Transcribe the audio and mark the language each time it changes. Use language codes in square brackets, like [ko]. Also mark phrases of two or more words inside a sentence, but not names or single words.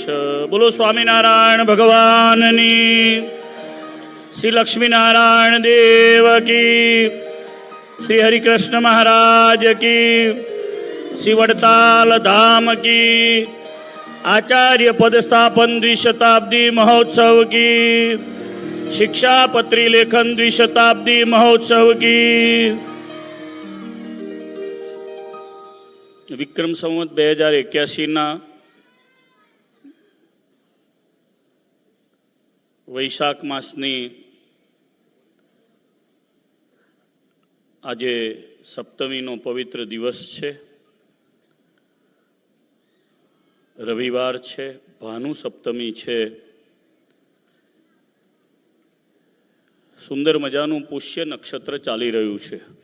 [gu] બોલો સ્વામિનારાયણ ભગવાનની, શ્રી લક્ષ્મીનારાયણ દેવ કી, શ્રી હરિકૃષ્ણ મહારાજ કી, શ્રી વડતાલ ધામ કી, આચાર્ય પદ સ્થાપન દ્વિશતાબ્દી મહોત્સવ કી, [hi] शिक्षापत्री लेखन द्विशताब्दी महोत्सव की. [gu] વિક્રમ સંવત 2081 વૈશાખ માસની આજે સપ્તમીનો પવિત્ર દિવસ છે. રવિવાર છે, ભાનુ સપ્તમી છે. સુંદર મજાનું પુષ્ય નક્ષત્ર ચાલી રહ્યું છે.